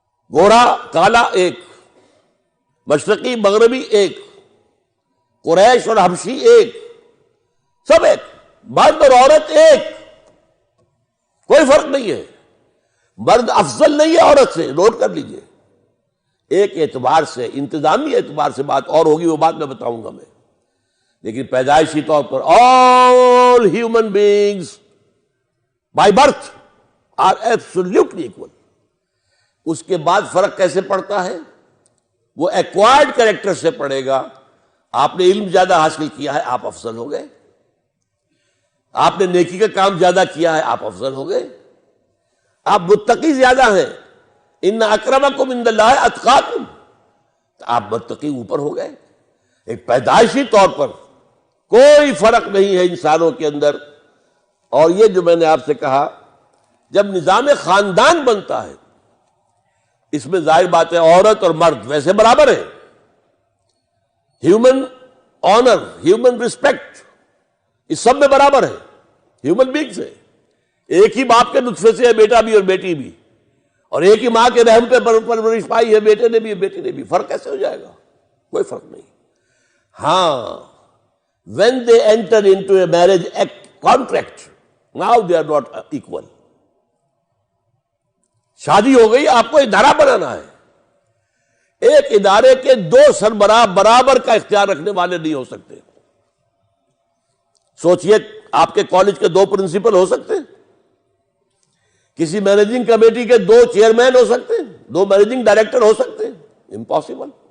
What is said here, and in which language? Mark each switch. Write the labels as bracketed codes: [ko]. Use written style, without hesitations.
[ur] گورا کالا ایک، مشرقی مغربی ایک، قریش اور حبشی ایک، سب ایک، مرد اور عورت ایک، کوئی فرق نہیں ہے۔ مرد افضل نہیں ہے عورت سے، نوٹ کر لیجئے۔ ایک اعتبار سے، انتظامی اعتبار سے بات اور ہوگی، وہ بات میں بتاؤں گا میں، لیکن پیدائشی طور پر [en] all human beings by birth are absolutely equal. [ur] اس کے بعد فرق کیسے پڑتا ہے؟ وہ ایکوائرڈ کریکٹر سے پڑے گا. آپ نے علم زیادہ حاصل کیا ہے، آپ افضل ہو گئے. آپ نے نیکی کا کام زیادہ کیا ہے، آپ افضل ہو گئے. آپ متقی زیادہ ہیں، [ar] ان اکرمکم عند اللہ اتقاکم، [ur] آپ متقی اوپر ہو گئے. ایک پیدائشی طور پر کوئی فرق نہیں ہے انسانوں کے اندر. اور یہ جو میں نے آپ سے کہا، جب نظام خاندان بنتا ہے، اس میں ظاہر بات ہے عورت اور مرد ویسے برابر ہیں. [en] human honour, human respect, [ur] اس سب میں برابر ہے. ہیومن بینگز ہے. ایک ہی باپ کے نطفے سے ہے بیٹا بھی اور بیٹی بھی، اور ایک ہی ماں کے رحم پہ پرورش پائی ہے بیٹے نے بھی اور بیٹی نے بھی. فرق کیسے ہو جائے گا؟ کوئی فرق نہیں. ہاں، [en] when they enter into a marriage contract, now they are not equal. [ur] شادی ہو گئی، آپ کو ادارہ بنانا ہے. ایک ادارے کے دو سربراہ برابر کا اختیار رکھنے والے نہیں ہو سکتے. سوچئے، آپ کے کالج کے دو پرنسپل ہو سکتے؟ کسی مینیجنگ کمیٹی کے دو چیئرمین ہو سکتے؟ دو مینیجنگ ڈائریکٹر ہو سکتے؟ امپاسبل.